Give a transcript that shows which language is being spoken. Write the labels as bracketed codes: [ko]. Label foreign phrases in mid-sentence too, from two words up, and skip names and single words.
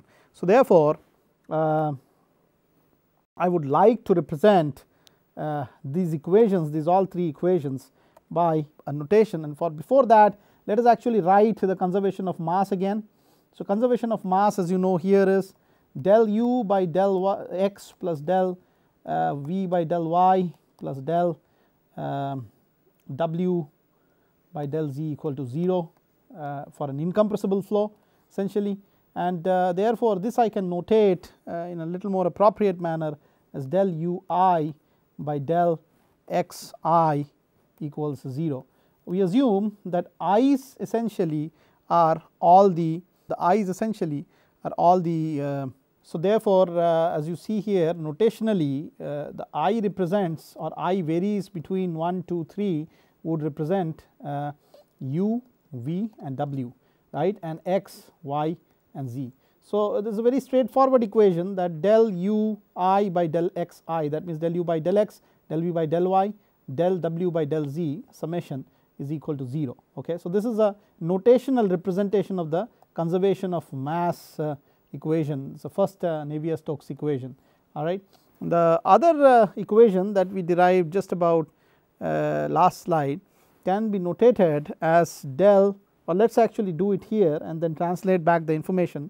[en] So therefore I would like to represent these equations, these all three equations, by a notation, and before that let us actually write the conservation of mass again. So conservation of mass, as you know, here is del u by del x plus del v by del y plus del w by del z equal to 0 for an incompressible flow essentially, and therefore this I can notate in a little more appropriate manner as del ui by del xi equals 0. We assume that i's essentially are all the i's essentially are all the so therefore as you see here notationally the I represents, or I varies between 1, 2, 3 would represent u, v and w, right, and x, y and z. So this is a very straightforward equation that del u I by del xi, that means del u by del x, del v by del y, del w by del z summation is equal to 0. Okay. So this is a notational representation of the conservation of mass equation. It's the first Navier-Stokes equation. All right. The other equation that we derived just about last slide can be notated as del, or let us actually do it here and then translate back the information.